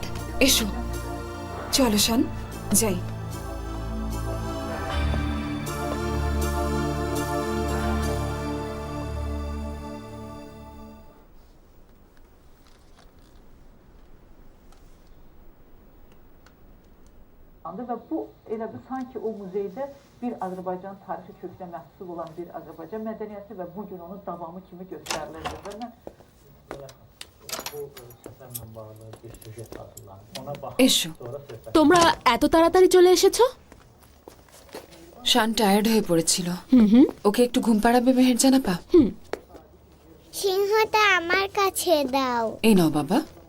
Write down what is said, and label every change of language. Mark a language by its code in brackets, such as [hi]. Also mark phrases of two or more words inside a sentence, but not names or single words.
[bn] এসো, চলো শান, যাই। [az] Ve bu elə bir sanki o muzeydə bir Azərbaycan tarixi kökünə məhsul olan bir Azərbaycan mədəniyyəti və bu gün onun davamı kimi göstərilirdi. Və mən bu səfərlə bağlı bir süjet hazırlandım. Ona baxıb [bn] এসো। [az] sonra söhbət. [bn] তোমরা এত তাড়াতাড়ি চলে এসেছো? শান টায়ার্ড হয়ে পড়েছিল। ওকে একটু ঘুম পাড়াবে মেহেরজান আপা? সিংহটা আমার কাছে দাও। এই নাও বাবা।